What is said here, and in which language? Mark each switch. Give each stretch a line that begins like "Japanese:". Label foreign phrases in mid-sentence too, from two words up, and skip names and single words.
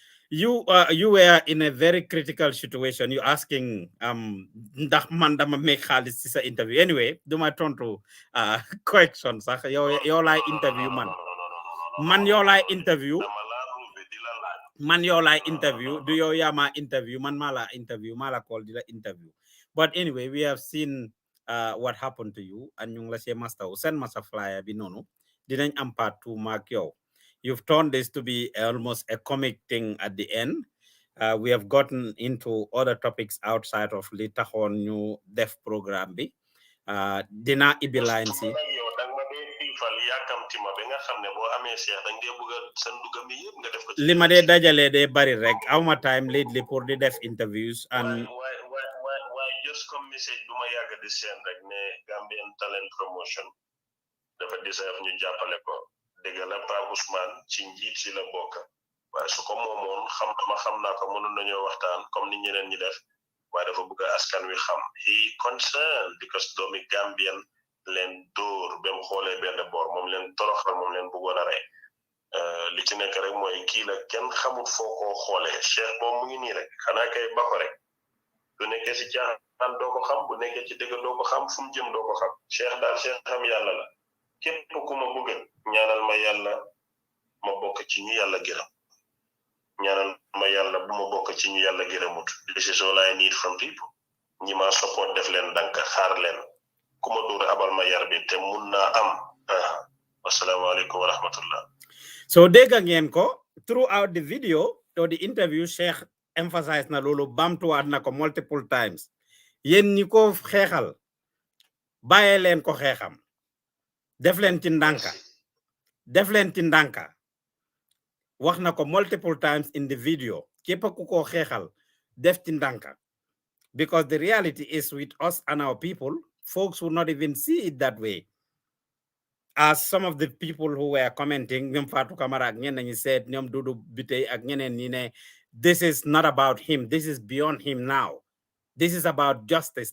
English: you were in a very critical situation. You asking
Wolof: ndax man dama make xaalis ci sa interview.
English: Anyway, do my turn to correction
Wolof: sax yow lay interview man yow lay interview man yow lay interview do yow yaa ma interview man mala interview mala call di la interview.
English: But anyway, we have seen what happened to you and
Wolof: ñu ngi la see master send masa flyer bi noonu dinañ am part 2 mark yow.
English: You've turned this to be almost a comic thing at the end. We have gotten into other topics outside of
Wolof: li taxoon ñu def programme bi. Dina ibi line si li ma dee dajale dee bari rek awma
English: time lately
Wolof: pour di def interviews and just comme message bu ma yàgg di seen rek ne Gambian Talent Promotion dafa deserve ñu jàppale ko dégg la Pa Ousmane ci njiit si la bokk waaye su ko moomoon xam naa ko mënoon nañoo waxtaan comme ni ñeneen ñi def waaye dafa bëgg askan wi xam
English: he concerned
Wolof: because doomi Gambian leen dóor ba mu xoolee benn boor moom leen toroxal moom leen bëggoon a rey li ci nekk rek mooy kii la kenn xamul foo koo xoolee Cheikh boobu mu ngi nii rek xanaa kay ba ko rek bu nekkee si caaxaan doo ko xam bu nekkee ci dëgg doo ko xam fu mu jëm doo ko xam Cheikh daal Cheikh xam yàlla la képp ku ma bëgg ñaanal ma yàlla ma bokk ci ñu yàlla gërëm ñaanal ma yàlla bu ma bokk ci ñu yàlla gërëmut
English: this is all I need from people
Wolof: ñi ma support def leen dank xaar leen ku ma dóor abal ma yar bi te mun naa am wasalaamaaleykum wa rahmatullah. So dégg ngeen ko
English: throughout the video or the interview
Wolof: Cheikh emphasize na loolu bamtuwaat na ko
English: multiple times
Wolof: yéen ñi ko xeexal bàyyee leen ko xeexam def leen ci ndànka wax na ko
English: multiple times in the video
Wolof: képp ku ko xeexal def ci ndànka
English: because the reality is with us and our people folks will not even see it that way. As some of the people who were commenting, said, this is not about him. This is beyond him now. This is about justice.